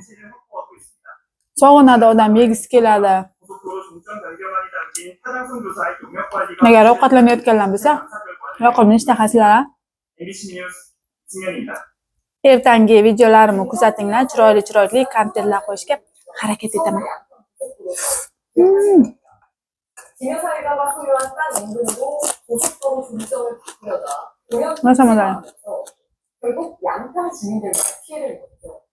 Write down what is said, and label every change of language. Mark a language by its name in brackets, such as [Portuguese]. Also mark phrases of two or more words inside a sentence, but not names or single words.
[Uzbek] Sog'inadi odam, yegisi keladi. Agar ovqatlanayotganlar bo'lsa, yoqimli ishtahasizlar. Ertangi videolarimni kuzatinglar, chiroyli kontentlar qo'yishga harakat etaman. [Korean] 김여사이가가 소유한 땅 인근으로 고속도로 중점을 바꾸려다 동영 결국 양평 주민들과 피해를 입었죠.